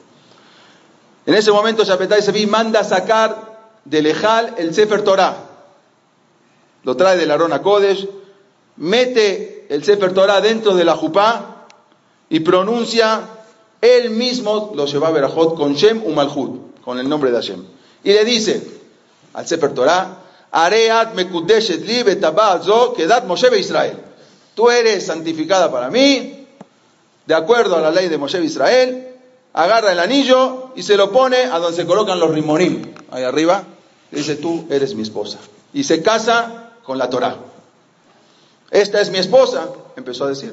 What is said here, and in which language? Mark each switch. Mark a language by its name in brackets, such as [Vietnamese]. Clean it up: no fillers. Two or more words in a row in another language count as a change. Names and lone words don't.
[Spanish] En ese momento Shabbetai Sevi manda sacar del Ejal el Sefer Torah. Lo trae del Aron HaKodesh, mete el Sefer Torah dentro de la jupá y pronuncia, él mismo lo lleva a Berajot con [Hebrew] שם ומלכות, [Spanish] con el nombre de Hashem. Y le dice al Sefer Torah, [Hebrew] הרי את מקודשת לי בטבעת זו כדת משה ישראל. [Spanish] Tú eres santificada para mí, de acuerdo a la ley de Moshe Israel. Agarra el anillo y se lo pone a donde se colocan los rimonim, ahí arriba. Dice, tú eres mi esposa. Y se casa con la Torah. Esta es mi esposa, empezó a decir.